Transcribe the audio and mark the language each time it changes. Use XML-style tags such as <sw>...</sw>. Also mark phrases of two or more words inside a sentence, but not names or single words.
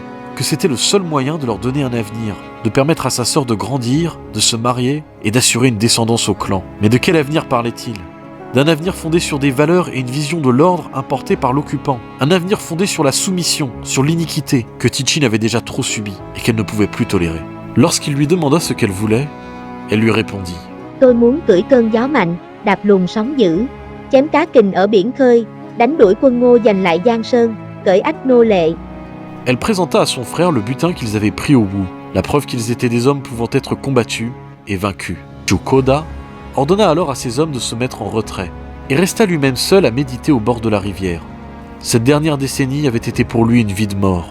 <fr>Que c'était le seul moyen de leur donner un avenir, de permettre à sa sœur de grandir, de se marier et d'assurer une descendance au clan. Mais de quel avenir parlait-il? D'un avenir fondé sur des valeurs et une vision de l'ordre importée par l'occupant. Un avenir fondé sur la soumission, sur l'iniquité, que Tichin avait déjà trop subi et qu'elle ne pouvait plus tolérer. Lorsqu'il lui demanda ce qu'elle voulait, elle lui répondit «</fr> <vi>Tôi muốn cưỡi cơn gió mạnh, đạp luồng sóng dữ, chém cá kình ở biển khơi, đánh đuổi quân Ngô giành lại Giang Sơn, cởi ách nô lệ. »</vi> <fr>Elle présenta à son frère le butin qu'ils avaient pris au Wu, la preuve qu'ils étaient des hommes pouvant être combattus et vaincus. Chu Koda ordonna alors à ses hommes de se mettre en retrait et resta lui-même seul à méditer au bord de la rivière. Cette dernière décennie avait été pour lui une vie de mort.</fr>